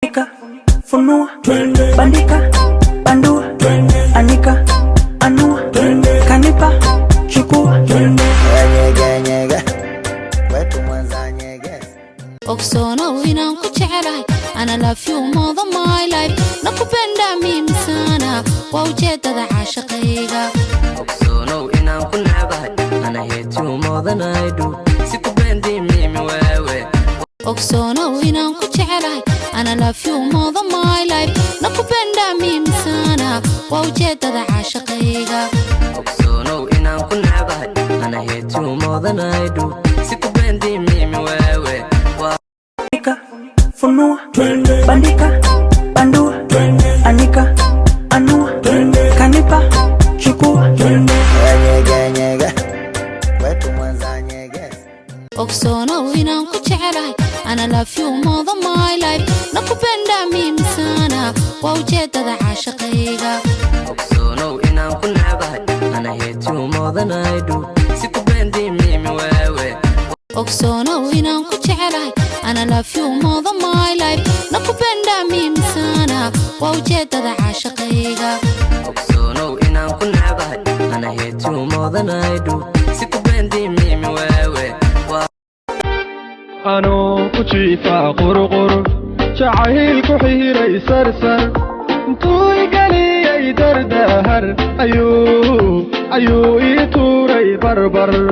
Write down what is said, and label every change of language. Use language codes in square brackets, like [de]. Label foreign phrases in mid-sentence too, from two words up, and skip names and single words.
[sw] Funika, funua, bandika, bandua, anika, anua, kanipa, chukua. Nyege, nyege, wetu Mwanza nyege. [so] Ogsoonow inaan ku jecelahay, ana [en] love you more than my life. [sw] Nakupenda mimi sana, [so] waa ujeedada caashaqayga. Ogsoonow inaan ku necbahay, ana [en] hate you more than I do. [sw] Sikupendi mimi wewe. [so] Ogsoonow inaan ku jecelahay, ana [en] love you more than my life. [sw] Nakupenda mimi sana, [so] waa ujeedada caashaqayga. Ogsoonow inaan ku necbahay, ana [en] hate you more than I do. [sw] Sikupendi mimi wewe. Wa- Funika, funua, bandika, bandua, anika, anua, kanipa, chukua. Nyege, nyege, wetu Mwanza nyege. [so] Ogsoonow inaan ku jecelahay, ana [en] love you more than my life. [sw] Nakupenda mimi sana, [so] waa ujeedada caashaqayga. Ogsoonow inaan ku necbahay, ana [en] hate you more than I do. [sw] Sikupendi mimi wewe. [so] Ogsoonow inaan ku jecelahay, ana [en] love you more than my life. [sw] Nakupenda mimi sana, [so] waa ujeedada caashaqayga. Ogsoonow inaan ku necbahay, ana [en] hate you more than I do. [sw] Sikupendi mimi wewe. Wa- [so] Anoo ku jiifa qurqur, jacayl ku xiray sarsar. Intuu i geliyay dardahar, ayuu, ayuu i tuuray barbar.